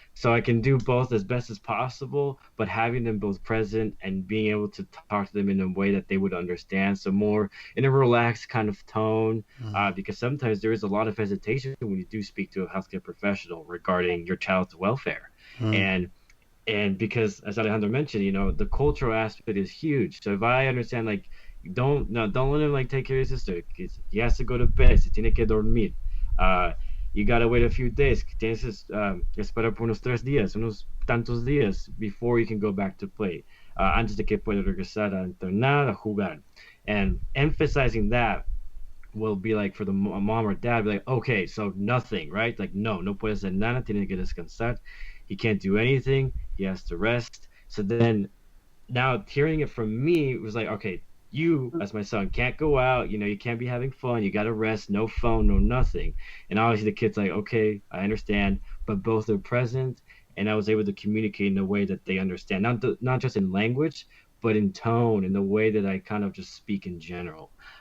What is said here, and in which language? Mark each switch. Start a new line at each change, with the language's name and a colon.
English: So I can do both as best as possible, but having them both present and being able to talk to them in a way that they would understand, so more in a relaxed kind of tone, because sometimes there is a lot of hesitation when you do speak to a healthcare professional regarding your child's welfare. And because, as Alejandra mentioned, the cultural aspect is huge. So if I understand, like, don't let him like take care of his sister. He has to go to bed.
Spanish: Se tiene que dormir.
English: You gotta wait a few days.
Spanish: Tienes que esperar por unos 3 días, unos tantos días
English: before you can go back to play.
Spanish: Antes de que pueda regresar a entrenar, a jugar.
English: And emphasizing that will be like, for the mom or dad, be like, okay, so nothing, right?
Spanish: Like, no puede hacer nada, tiene que descansar.
English: He can't do anything. He has to rest. So then, now hearing it from me was like, okay, You, as my son, can't go out. You can't be having fun. You got to rest. No phone, no nothing. And obviously, the kid's like, okay, I understand. But both are present, and I was able to communicate in a way that they understand, not just in language, but in tone, in the way that I kind of just speak in general.